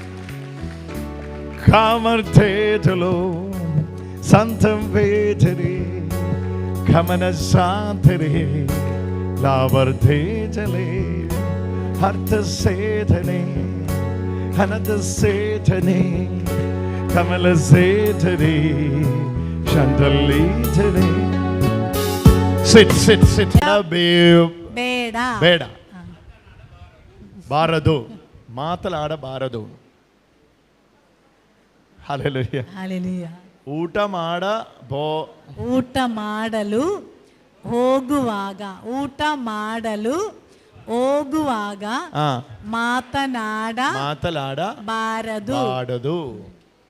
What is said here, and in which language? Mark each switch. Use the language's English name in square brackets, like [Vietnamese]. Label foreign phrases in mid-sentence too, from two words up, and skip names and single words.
[English] Kamartetalo santam vetari kamana santare lavarte jale harta setane hanata setane kamala setane chandali jale. Sit. [Kannada] ಬೇಡ ಬೇಡ ಬಾರದು, ಮಾತನಾಡಬಾರದು. ಹಲ್ಲೆಲೂಯಾ. ಹಾಲೆಲೂಯಾ. ಊಟ ಮಾಡಲು ಹೋಗುವಾಗ ಮಾತನಾಡಬಾರದು.